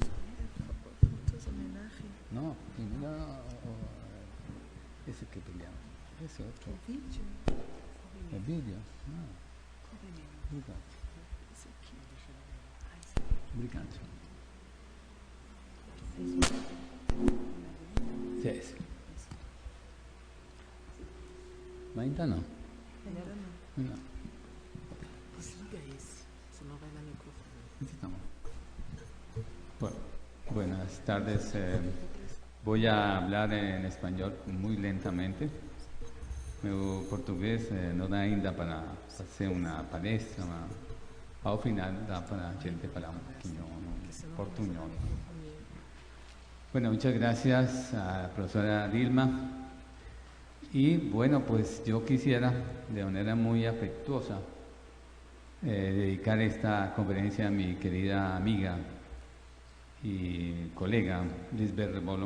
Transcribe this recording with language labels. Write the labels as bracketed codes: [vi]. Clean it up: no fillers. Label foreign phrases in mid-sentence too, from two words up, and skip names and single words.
[es] No, primero ese que peleamos. Ese otro. El vídeo. No. [pt] Obrigado. [es] Sí, ese. [pt] Mas ainda não. [es] No. [pt] Desliga esse, senão vai na microfone. Então, [es] buenas tardes. Voy a hablar en español muy lentamente. [pt] Meu português não dá ainda para fazer uma palestra, mas ao final dá para a gente falar [es] un poquito [pt] portuñol. [es] Bueno, muchas gracias a la profesora Dilma. Y bueno, pues yo quisiera de manera muy afectuosa dedicar esta conferencia a mi querida amiga y colega Lisbeth Rebolo.